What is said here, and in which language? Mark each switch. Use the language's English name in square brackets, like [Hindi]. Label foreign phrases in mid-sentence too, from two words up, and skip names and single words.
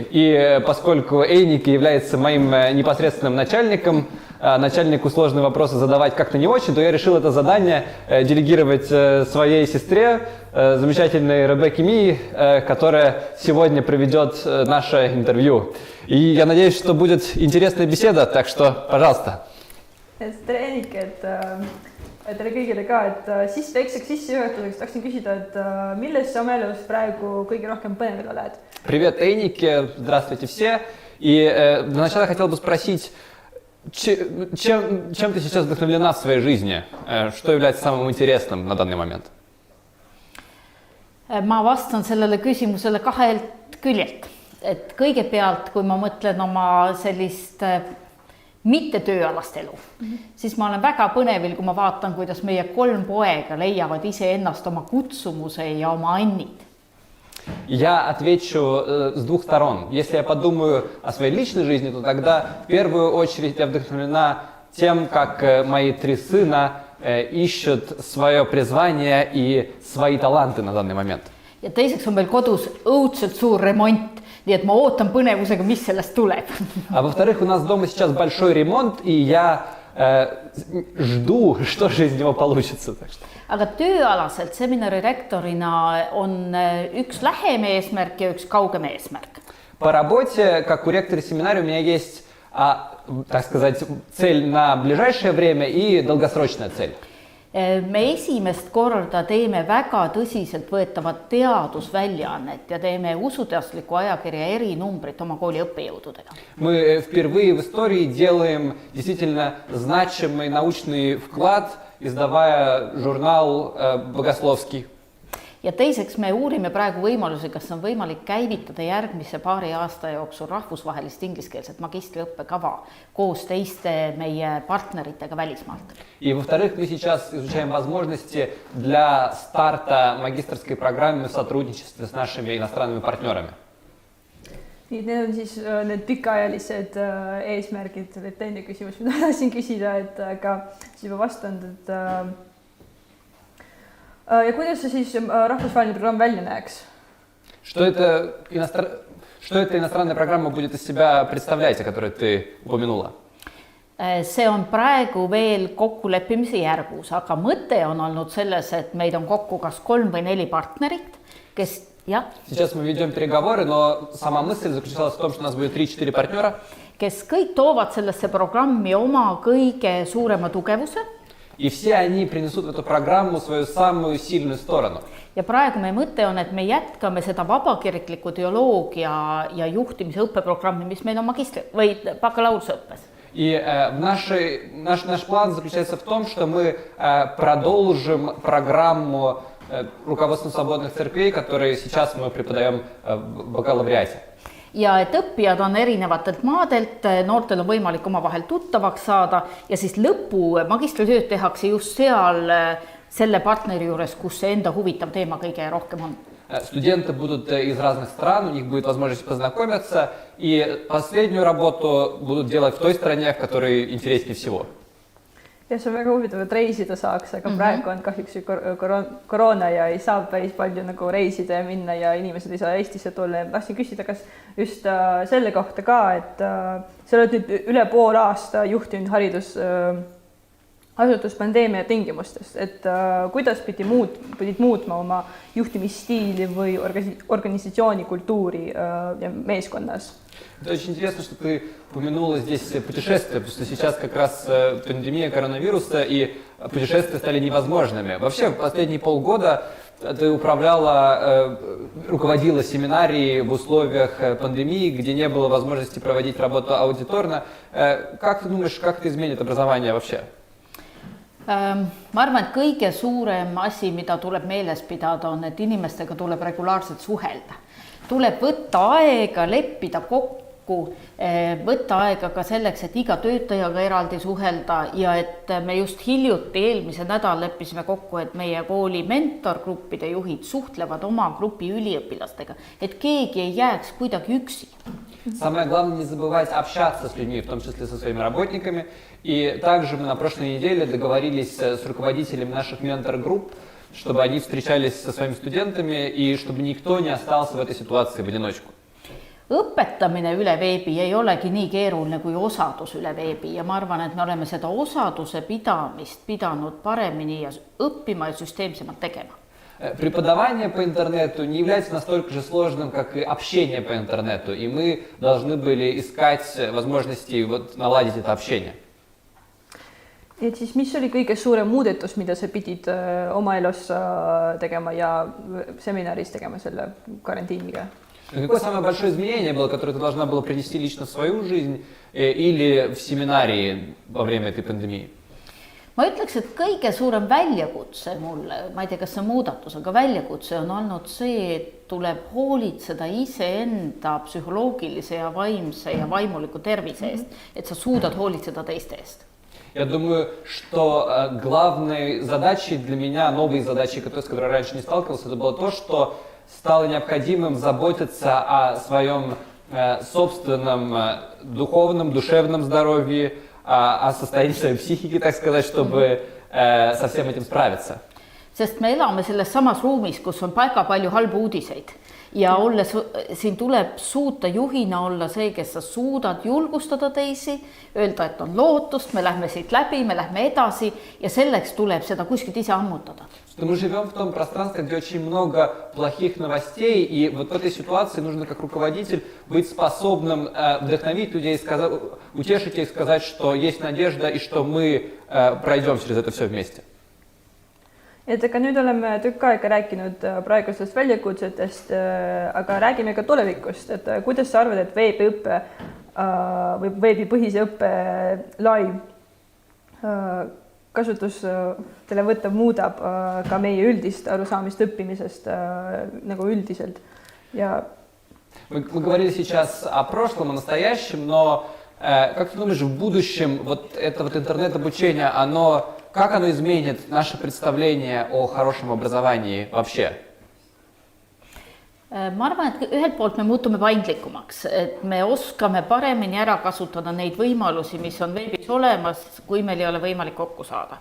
[Russian] И поскольку Einike является моим непосредственным начальником, начальнику сложные вопросы задавать как-то не очень, то я решил это задание делегировать своей сестре, замечательной Ребекке Мии, которая сегодня проведет наше интервью. И я надеюсь, что будет интересная беседа, так что, пожалуйста. [Estonian] Tere Einike, tere kõigile ka, et väikseks sissejuhatuseks tahaksin küsida, et milles sa oma elus praegu kõige rohkem põnevil oled? [Russian] Привет, Einike, здравствуйте все. И для начала хотел бы спросить, чем ты сейчас вдохновлена в своей жизни? Что является самым интересным на данный момент? [Estonian] Ma vastan sellele küsimusele kahelt küljelt. Et kõigepealt, kui ma mõtlen oma sellist mitte tööalast elu, siis ma olen väga põnevil, kui ma vaatan, kuidas meie 3 poega leiavad iseennast oma kutsumuse ja oma annid. [Russian] Я отвечу с двух сторон. Если я подумаю о своей личной жизни, то тогда в первую очередь я вдохновлена тем, как мои 3 сына ищут свое призвание и свои таланты на данный момент. [Estonian] Ja teiseks on meil kodus õudselt suur remont, nii et ma ootan põnevusega, mis sellest tuleb. [Russian] А во-вторых, у нас дома сейчас большой ремонт, и я жду, что же из него получится. [Estonian] Aga tööalaselt seminari rektorina on üks lähem eesmärk ja üks kaugem eesmärk. [Russian] По работе, как у ректора семинария, у меня есть, так сказать, цель на ближайшее время и долгосрочная цель. [Estonian] Me esimest korda teeme väga tõsiselt võetavat teadusväljaannet ja teeme usuteadusliku ajakirja erinumbrit oma kooli õppejõududega. [Russian] Мы впервые в истории делаем действительно значимый научный вклад, издавая журнал богословский. [Estonian] Ja teiseks me uurime praegu võimalusi, kas on võimalik käivitada järgmise paari aasta jooksul rahvusvahelist ingliskeelset magistriõppekava koos teiste meie partneritega välismaalt. [Russian] И во-вторых, мы сейчас изучаем возможности для старта магистерской программы в сотрудничестве с нашими иностранными партнерами. [Estonian] Need on siis need pikaajalised eesmärgid, et teine küsimus, mida tahtsin küsida, et ka juba vastanud, et ja kuidas see siis rahvusvaheline programm välja näeks? [Russian] Что это иностранная программа будет из себя представлять, о которой ты упомянула? [Estonian] See on praegu veel kokkuleppimise järgus, aga mõte on olnud selles, et meid on kokku kas 3 või 4 partnerit, kes [Russian] Сейчас мы ведем переговоры, но сама мысль заключалась в том, что у нас будет 3-4 партнера, [Estonian] kes kõik toovad sellesse programmi oma kõige suurema tugevuse. [Russian] И все они принесут в эту программу свою самую сильную сторону. [Estonian] Ja praegu meie mõte on, et me jätkame seda vabakirikliku teoloogia ja juhtimise õppeprogrammi, mis meil on magistri- või bakalaureuseõppes. [Russian] И наш план заключается в том, что мы продолжим программу руководства свободных церквей, которые сейчас мы преподаем в бакалавриате. [Estonian] Ja et õppijad on erinevatelt maadelt, noortel on võimalik omavahel tuttavaks saada ja siis lõpu magistritööd tehakse just seal selle partneri juures, kus see enda huvitav teema kõige rohkem on. [Russian] Студенты будут из разных стран, у них будет возможность познакомиться, и последнюю работу будут делать в той стране, в которой интереснее всего. [Estonian] Ja see on väga huvitav, et reisida saaks, aga praegu on kahjuks koroona ja ei saa päris palju nagu reisida ja minna ja inimesed ei saa Eestisse tulla. Ja tahtsin küsida, kas just selle kohta ka, et sa oled nüüd üle pool aasta juhtinud haridusasutus pandeemia tingimustes, et kuidas pidid muutma oma juhtimisstiili või organisatsiooni kultuuri ja meeskonnas? [Russian] Это очень интересно, что ты упомянула здесь путешествия, потому что сейчас как раз пандемия коронавируса и путешествия стали невозможными. Вообще, в последние полгода ты руководила семинарией в условиях пандемии, где не было возможности проводить работу аудиторно. Как ты думаешь, как это изменит образование вообще? [Estonian] Ma arvan, et kõige suurem asi, mida tuleb meeles pidada, on, et inimestega tuleb regulaarselt suhelda. Tuleb võtta aega, leppida kokku, võtta aega ka selleks, et iga töötajaga eraldi suhelda ja et me just hiljuti eelmise nädal leppisime kokku, et meie kooli mentorgruppide juhid suhtlevad oma grupi üliõpilastega, et keegi ei jääks kuidagi üksi. [Russian] Самое главное не забывать общаться с людьми, в том числе со своими работниками. И также мы на прошлой неделе договорились с руководителями наших ментор-групп, чтобы они встречались со своими студентами и чтобы никто не остался в этой ситуации в одиночку. [Estonian] Õpetamine üle veebi ei olegi nii keeruline kui osadus üle veebi ja ma arvan, et me oleme seda osaduse pidamist pidanud paremini ja õppima ja süsteemsemalt tegema. [Russian] Преподавание по интернету не является настолько же сложным, как и общение по интернету, и мы должны были искать возможности наладить это общение. [Estonian] Et siis, mis oli kõige suurem muudetus, mida sa pidid oma elus tegema ja seminaris tegema selle karantiiniga? [Russian] Какое самое большое изменение было, которое ты должна была принести лично в свою жизнь или в семинарии во время этой пандемии? [Estonian] Ma ütleks, et kõige suurem väljakutse mulle, ma ei tea, kas see muudatus, aga väljakutse on olnud see, et tuleb hoolitseda iseenda psühholoogilise ja vaimse ja vaimuliku tervise eest, et sa suudad hoolitseda teiste eest. [Russian] Я думаю, что главной задачей для меня, новой задачей, с которой раньше не сталкивался, это было то, что стало необходимым заботиться о своем собственном духовном, душевном здоровье, о состоянии своей психики, так сказать, чтобы со всем этим справиться. [Estonian] Sest me elame selles samas ruumis, kus on väga palju halbu uudiseid ja siin tuleb suuta juhina olla see, kes sa suudad julgustada teisi, öelda, et on lootust, me lähme siit läbi, me lähme edasi ja selleks tuleb seda kuskilt ise ammutada. [Russian] Мы живем в том пространстве, где очень много плохих новостей, и вот в этой ситуации нужно как руководитель быть способным вдохновить людей, утешить их, сказать, что есть надежда и что мы пройдем через это все вместе. [Estonian] Et aga nüüd oleme tükk aega rääkinud praegustest väljakutsetest, aga räägime ka tulevikust, et kuidas sa arvad, et veebiõppe või veebipõhise õppe live kasutus võtab muudab ka meie üldist arusaamist õppimisest nagu üldiselt. Ja... [Russian] Мы говорили сейчас о прошлом, о настоящем, но как ты думаешь, в будущем вот это вот интернет-обучение, как оно изменит наше представление о хорошем образовании вообще? [Estonian] Ma arvan, et ühelt poolt me muutume paindlikumaks, et me oskame paremini ära kasutada neid võimalusi, mis on veebis olemas, kui meil ei ole võimalik kokku saada.